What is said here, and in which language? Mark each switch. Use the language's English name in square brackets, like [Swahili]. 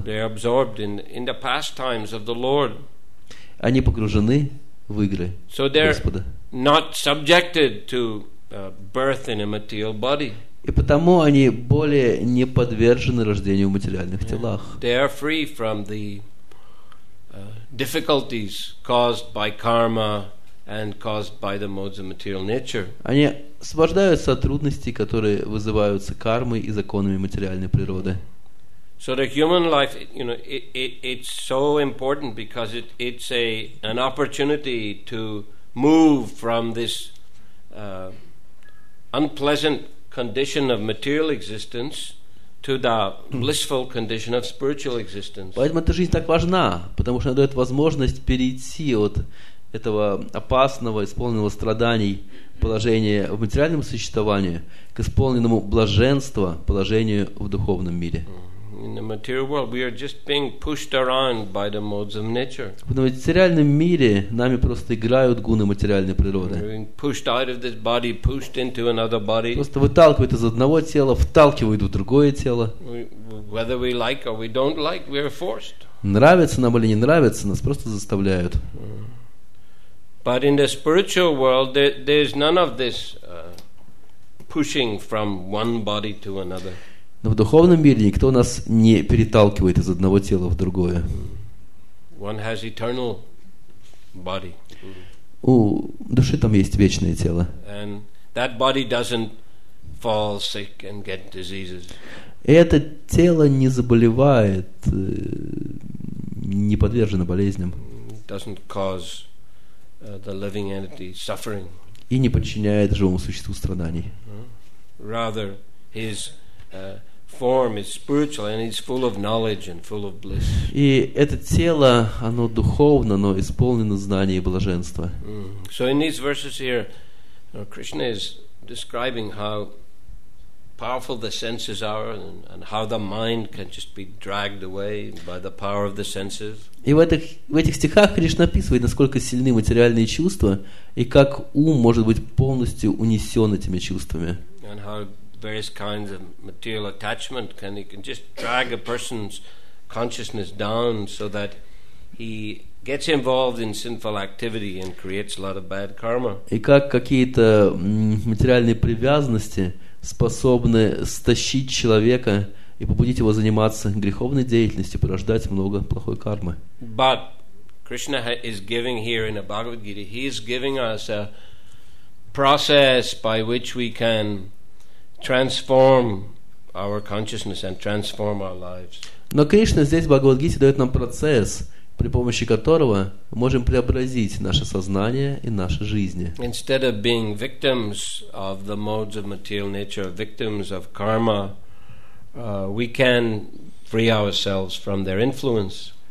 [English] They are absorbed in the pastimes of the Lord. [Russian] Они погружены в игры Господа. [English] Not subjected to birth in a material body. [Russian] И потому они более не подвержены рождению в материальных телах. [English] They are free from the difficulties caused by karma and caused by the modes of material nature. [Russian] Они освобождаются от трудностей, которые вызываются кармой и законами материальной природы. [English] So the human life, it's so important because it's an opportunity to move from this unpleasant condition of material existence to the blissful condition of spiritual existence. [Russian] Поэтому эта жизнь так важна, потому что она дает возможность перейти от этого опасного, исполненного страданий положения в материальном существовании к исполненному блаженства положению в духовном мире. [English] In the material world, we are just being pushed around by the modes of nature. [Russian] В материальном мире нами просто играют гуны материальной природы. [English] We're being pushed out of this body, pushed into another body. [Russian] Просто выталкивают из одного тела, вталкивают в другое тело. [English] Whether we like or we don't like, we are forced. [Russian] Нравится нам или не нравится, нас просто заставляют. [English] But in the spiritual world, there's none of this pushing from one body to another. [Russian] Но в духовном мире никто нас не переталкивает из одного тела в другое. [English] One has eternal body. [Russian] У души там есть вечное тело. [English] And that body doesn't fall sick and get diseases. [Russian] И это тело не заболевает, не подвержено болезням. [English] Doesn't cause the living entity suffering. [Russian] И не подчиняет живому существу страданий. [English] Rather, his form is spiritual and it's full of knowledge and full of bliss. [Russian] И это тело, оно духовно, но исполнено знаний и блаженства. [English] So in these verses here, Krishna is describing how powerful the senses are and how the mind can just be dragged away by the power of the senses. [Russian] И в этих стихах Кришна описывает, насколько сильны материальные чувства и как ум может быть полностью унесен этими чувствами. [English] And how various kinds of material attachment can just drag a person's consciousness down so that he gets involved in sinful activity and creates a lot of bad karma. [Russian] И как какие-то материальные привязанности способны стащить человека и побудить его заниматься греховной деятельностью, порождать много плохой кармы. [English] But Krishna is giving here in the Bhagavad Gita, he is giving us a process by which we can transform our consciousness and transform our lives. [Russian] Но Кришна здесь в Бхагавад-гите дает нам процесс, при помощи которого мы можем преобразить наше сознание и наши жизни. [English] Instead of being victims of the modes of material nature, victims of karma, we can free ourselves from their influence.